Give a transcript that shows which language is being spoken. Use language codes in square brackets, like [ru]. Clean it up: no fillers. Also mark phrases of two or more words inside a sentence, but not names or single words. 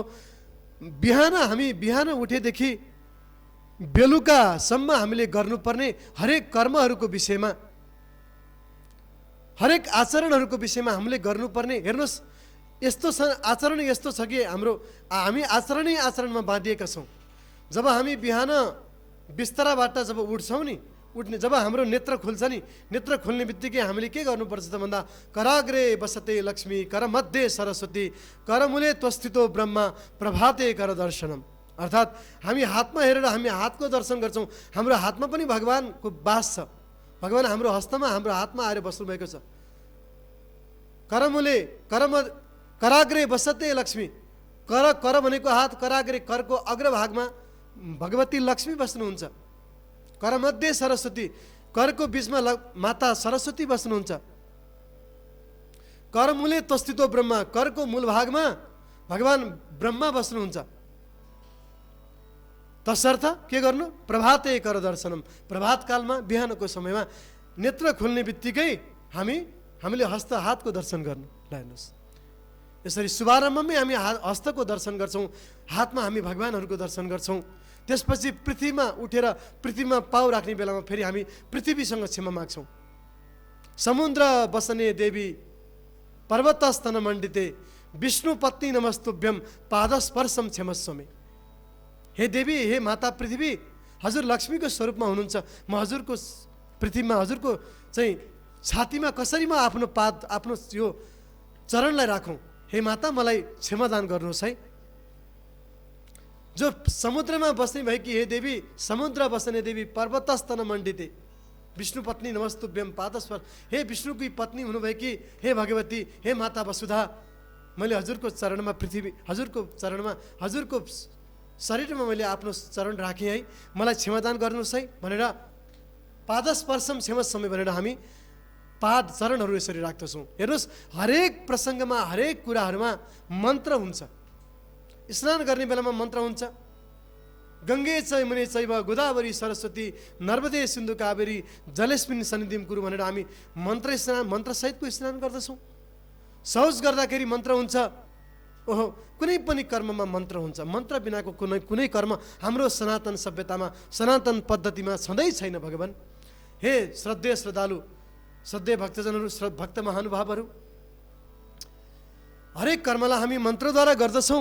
[ne] बिहान उठेदेखि बेलुकासम्म हामीले गर्नुपर्ने हरेक कर्महरूको विषयमा, हरेक आचरणहरूको विषयमा हामीले गर्नुपर्ने, हेर्नुहोस् यस्तो छ आचरण, यस्तो छ कि हामी आचरणमा बाँधिएका छौँ। जब हामी बिहान बिस्तराबाट जब उठ्छौँ नि, जब हाम्रो नेत्र खुल्छ नि, नेत्र खुल्ने बित्तिकै हामीले के गर्नुपर्छ त भन्दा [sa] कराग्रे बसते लक्ष्मी करमध्ये सरस्वती करमूले त्वस्थितो ब्रह्मा प्रभाते कर दर्शनम। [ne] अर्थात् हामी हातमा हेरेर हामी हातको दर्शन गर्छौँ। हाम्रो हातमा पनि भगवानको वास छ। भगवान हाम्रो हस्तमा, हाम्रो हातमा आएर बस्नुभएको छ। [sa] कराग्रे बसते लक्ष्मी, [ne] कर भनेको हात, कराग्रे करको अग्रभागमा भगवती लक्ष्मी बस्नुहुन्छ। [sa] करमध्ये सरस्वती, [ne] करको बीचमा माता सरस्वती बस्नुहुन्छ। [sa] करमूले त्वस्थितो ब्रह्मा, [ne] करको मूल भागमा भगवान ब्रह्मा बस्नुहुन्छ। तसर्थ के गर्नु? [sa] प्रभाते कर दर्शनम। [ne] प्रभात कालमा बिहानको समयमा नेत्र खुल्ने बित्तिकै हामीले हातको दर्शन गर्नु। हेर्नुहोस्, यसरी शुभारम्भमै हामी हस्तको दर्शन गर्छौँ, हातमा हामी भगवानहरूको दर्शन गर्छौँ। त्यसपछि पृथ्वीमा उठेर पृथ्वीमा पाउ राख्ने बेलामा फेरि हामी पृथ्वीसँग क्षमा माग्छौँ। [sa] समुद्र बसने देवी पर्वतस्तन मण्डिते विष्णु पत्नी नमस्तुभ्यम पादस्पर्शम क्षमस्वमे। [ne] हे देवी, हे माता पृथ्वी, हजुर लक्ष्मीको स्वरूपमा हुनुहुन्छ। म हजुरको पृथ्वीमा, हजुरको चाहिँ छातीमा कसरी म आफ्नो यो चरणलाई राखौँ। हे माता, मलाई क्षमादान गर्नुहोस् है। जो समुद्रमा बस्ने भएकी हे देवी, [sa] समुद्र बस्ने देवी पर्वतस्तन मण्डिते विष्णु पत्नी नमस्तुभ्यम पादस्पर्श। [ne] हे विष्णुकी पत्नी हुनुभएकी हे भगवती, हे माता वसुधा, मैले हजुरको चरणमा, हजुरको चरणमा, हजुरको शरीरमा मैले आफ्नो चरण राखेँ है, मलाई क्षमादान गर्नुहोस् है भनेर [sa] पादस्पर्शम क्षमस्वमे [ne] भनेर हामी चरणहरू यसरी राख्दछौँ। हेर्नुहोस्, हरेक प्रसङ्गमा, हरेक कुराहरूमा मन्त्र हुन्छ। स्नान गर्ने बेलामा मन्त्र हुन्छ। [sa] गङ्गे चैमुने चैव गोदावरी सरस्वती नर्मदे सिन्धु कावेरी जलेस्मिन सन्निधिम कुरु [ne] भनेर हामी मन्त्रसहितको स्नान गर्दछौँ। शौच गर्दाखेरि मन्त्र हुन्छ। ओहो, कुनै पनि कर्ममा मन्त्र हुन्छ। मन्त्र बिनाको कुनै कर्म हाम्रो सनातन सभ्यतामा, सनातन पद्धतिमा छँदै छैन। भगवान, हे श्रद्धेय श्रद्धालु, श्रद्धेय भक्तजनहरू, भक्त महानुभावहरू, हरेक कर्मलाई हामी मन्त्रद्वारा गर्दछौँ।